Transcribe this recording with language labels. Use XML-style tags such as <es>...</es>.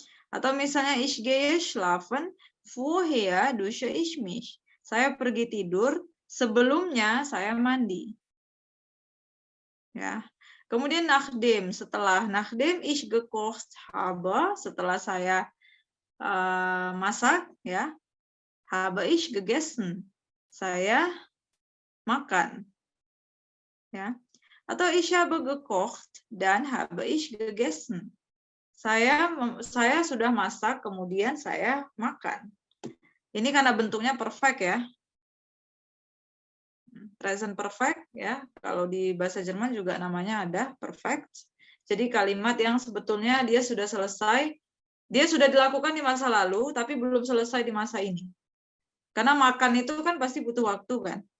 <id>Atau misalnya</id> <de>ich gehe schlafen, vorher dusche ich mich.</de> <id>Saya pergi tidur, sebelumnya saya mandi. Ya.</id> <de>Kemudian nachdem, nachdem ich gekocht habe,</de> <id>setelah saya masak ya,</id> <de>habe ich gegessen.</de> <id>Saya makan. Ya.</id> <de>Atau ich habe gekocht dan habe ich gegessen.</de> <id>Saya sudah masak, kemudian saya makan. Ini karena bentuknya perfect ya. Present perfect ya. Kalau di bahasa Jerman juga namanya ada perfect. Jadi kalimat yang sebetulnya dia sudah selesai, dia sudah dilakukan di masa lalu, tapi belum selesai di masa ini. Karena makan itu kan pasti butuh waktu kan.</id>